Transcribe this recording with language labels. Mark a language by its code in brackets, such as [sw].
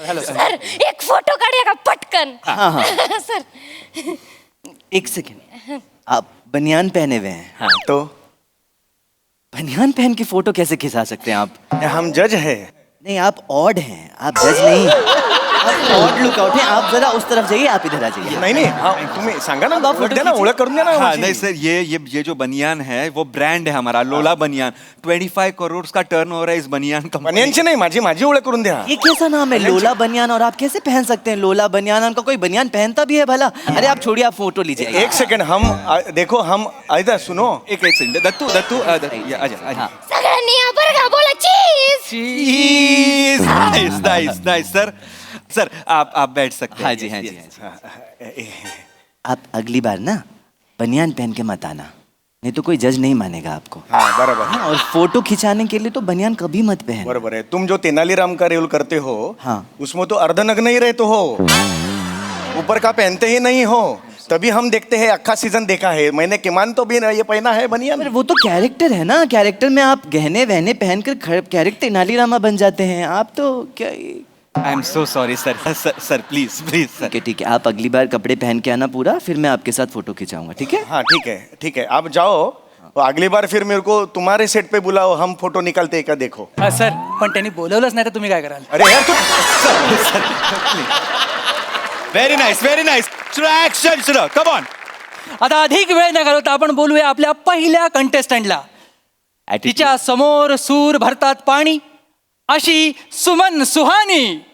[mr] Sir एक photo काढूया का पटकन सर [hi] एक सेकेंड आप बनियान पहने हुए हैं तो बनियान पहन के फोटो कैसे खिंचा सकते हैं आप हम जज है नहीं आप ऑड हैं आप जज नहीं आप ऑड लुक आउट हैं आप जरा उस तरफ जाइए आप इधर आ जाइए [mr] नाही हा, तुम्ही सांगा ना ओळख द्या ना ओळख करून द्या ना [hi] हाँ [mr] माझी. [hi] नहीं सर ये जो बनियान है वो ब्रांड है हमारा लोला बनियान 25 करोड़ का टर्नओवर है इस बनियान कंपनी [mr] बनियनची नाही माझी ओळख करून द्या [hi] ये कैसा नाम है लोला बनियान और आप कैसे पहन सकते हैं लोला बनियान उनका कोई बनियान पहनता भी है भला अरे आप छोड़िए आप फोटो लीजिए एक सेकंड हम देखो हम इधर सुनो एक सेकंड दत्तू आजा [mr] सगळ्यांनी या बरं का बोला चीज [hi] चीज नाइस सर आप बैठ सकते हैं हाँ जी आप अगली बार ना बनियान पहन के मत आना नहीं तो कोई जज नहीं मानेगा आपको। हाँ बराबर हाँ, और फोटो खिंचाने के लिए तो बनियान कभी मत पहन। बराबर है। तुम जो तेनालीराम का रोल करते हो, हाँ। उसमें तो अर्धनग्न ही रहते हो, ऊपर का पहनते ही नहीं हो, तभी हम देखते हैं। अक्खा सीजन देखा है मैंने, किमान तो भी ये पहना है बनियान। पर वो तो कैरेक्टर है ना, कैरेक्टर में आप गहने वहने पहनकर कैरेक्टर तेनालीरामा बन जाते हैं। आप तो क्या [en] I am so sorry sir sir please please sir. [hi] ठीक है, आप अगली बार कपड़े पहन के आना पूरा, फिर मैं आपके साथ फोटो खिंचाऊंगा, ठीक है? हाँ ठीक है आप जाओ, तो अगली बार फिर मेरे को तुम्हारे सेट पे बुलाओ, हम फोटो निकालते का देखो। [mr] सर पण त्यांनी बोलवलंच नाही तर तुम्ही काय कराल? [hi] अरे यार तू [en] Very nice action सुरू come on. [mr] आता अधिक वेळ न घालवता आपण बोलूया आपल्या पहिल्या कंटेस्टंटला. तिच्या समोर सूर भरतात पाणी अशी सुमन सुहानी.